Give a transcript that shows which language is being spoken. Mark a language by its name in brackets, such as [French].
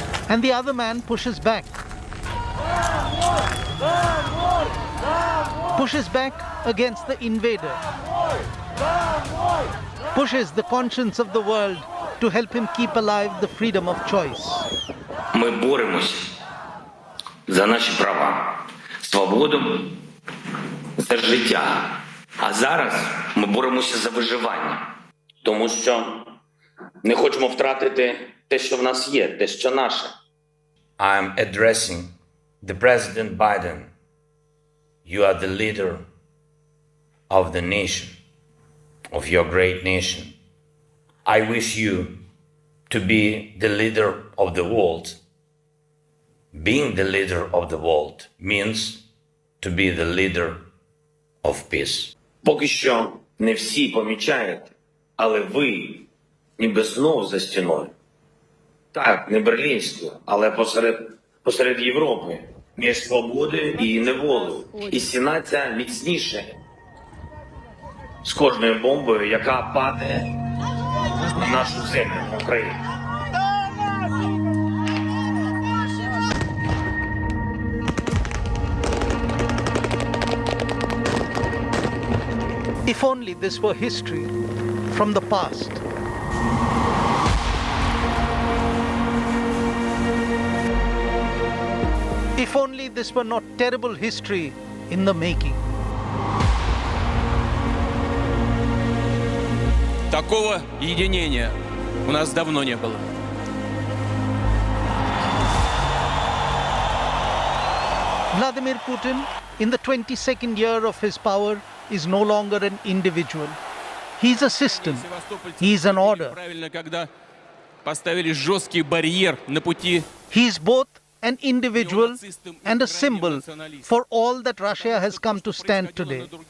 [English] And the other man pushes back. Pushes back against the invader. Pushes the conscience of the world to help him keep alive the freedom of choice. [Ukrainian] Ми боремося за наші права, свободу, за життя. А зараз ми боремося за виживання. Тому що не хочемо втратити те, що в нас є, те, що наше. [English] I'm addressing the President Biden. You are the leader of the nation, of your great nation. I wish you to be the leader of the world. Being the leader of the world means to be the leader of peace. [Ukrainian] Поки що не всі помічають, але ви ніби знов за стіною. Так, не берлінською, але посеред Європи, між свободою і неволею. І стіна ця міцніше з кожною бомбою, яка падає на нашу землю, на Україну. [English] If only this were history from the past. If only this were not terrible history in the making. [Russian] Такого единения у нас давно не было. [English] Vladimir Putin, in the 22nd year of his power, is no longer an individual. He's a system. He's an order. [Russian] Правильно, когда поставили жесткий барьер на пути. [English] He's both an individual and a symbol for all that Russia has come to stand today.